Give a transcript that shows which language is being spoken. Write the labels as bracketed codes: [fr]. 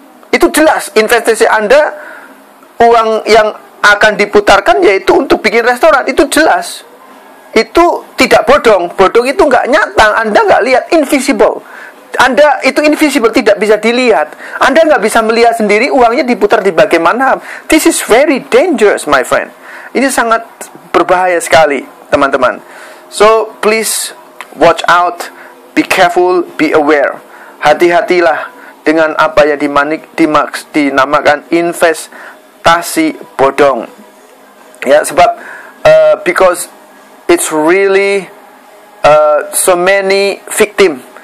[id] Itu jelas investasi Anda, uang yang akan diputarkan yaitu untuk bikin restoran. Itu jelas. Itu tidak bodong. Bodong itu nggak nyata. Anda nggak lihat, invisible. Anda itu invisible, tidak bisa dilihat. Anda nggak bisa melihat sendiri uangnya diputar di bagaimana. [en] This is very dangerous, my friend. [id] Ini sangat berbahaya sekali, teman-teman. [en] So, please watch out, be careful, be aware. [id] Hati-hatilah dengan apa yang dinamakan investasi bodong. Ya, sebab [en] because it's really so many victim.